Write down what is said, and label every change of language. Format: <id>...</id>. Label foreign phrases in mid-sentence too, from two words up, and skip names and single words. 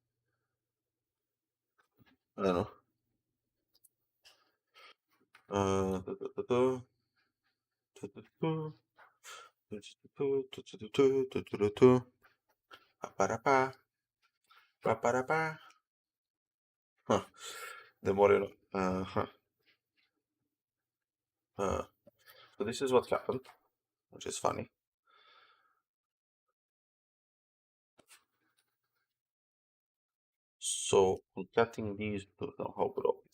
<en>I don't know. Uh, du- du- du- du- du- du- du- du- du- du- du- du- du- du- du- du- du. Pa-pa-da-pa, pa-pa-da-pa. Huh. The more you know. Uh, so this is what happened, which is funny. So cutting these to know how broke it.</en>